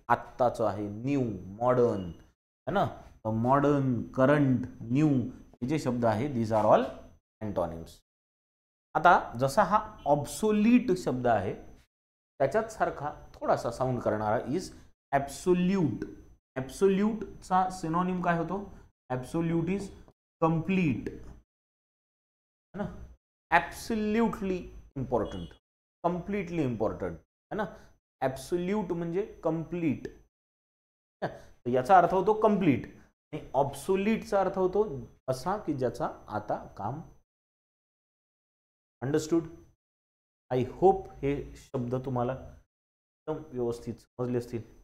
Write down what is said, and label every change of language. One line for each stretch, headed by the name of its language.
Marathi: आत्ताचं आहे, new, modern, है ना. मॉडर्न, करंट, न्यू हे जे शब्द आहे,
English: These are all antonyms.
Marathi: आता जसा हा ऑब्सोल्यूट शब्द आहे त्याच्यात सारखा थोडासा साऊंड करणारा इज ॲब्सोल्यूट. ॲब्सोल्यूटचा सिनोनिम काय होतो?
English: absolute is complete,
Hindi: है ना.
English: absolutely important, completely important,
Hindi: है ना.
Marathi: ॲब्सोल्यूट म्हणजे कंप्लीट, याचा अर्थ होतो कंप्लीट. आणि ऑब्सोल्यूटचा अर्थ होतो असा की ज्याचा आता काम. अंडरस्टूड?
English: I hope
Marathi: हे शब्द तुम्हाला एकदम व्यवस्थित समजले असतील.